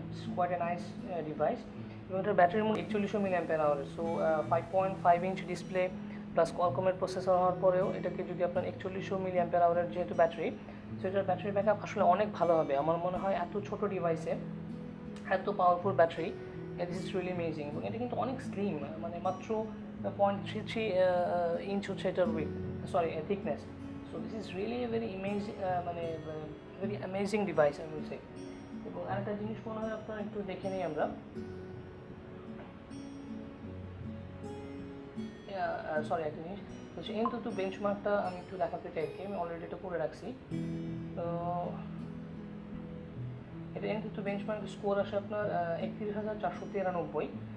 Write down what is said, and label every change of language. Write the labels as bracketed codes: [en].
[en] It's quite a nice device. [bn] এবং এটার ব্যাটারির মূল্য 4100 mAh, so 5.5 inch display plus কোয়ালকমের processor হওয়ার পরেও এটাকে যদি আপনার 4100 mAh যেহেতু ব্যাটারি, সো এটার ব্যাটারি ব্যাকআপ আসলে অনেক ভালো হবে। আমার মনে হয় এত ছোট ডিভাইসে এত powerful battery, [en] This is really amazing. [bn] এবং এটা কিন্তু অনেক স্লিম, মানে মাত্র 0.33 ইঞ্চ হচ্ছে এটার with, sorry thickness. [en] So this is really a very amazing very amazing device I will say. [bn] এবং আরেকটা জিনিস মনে হয় আপনারা একটু দেখে নিই আমরা, সরি একটা জিনিস হচ্ছে কিন্তু বেঞ্চমার্কটা আমি একটু দেখাতে চাইছি, আমি অলরেডি এটা করে রাখছি। তো এটা কিন্তু বেঞ্চমার্ক স্কোর আসে আপনার 31,493।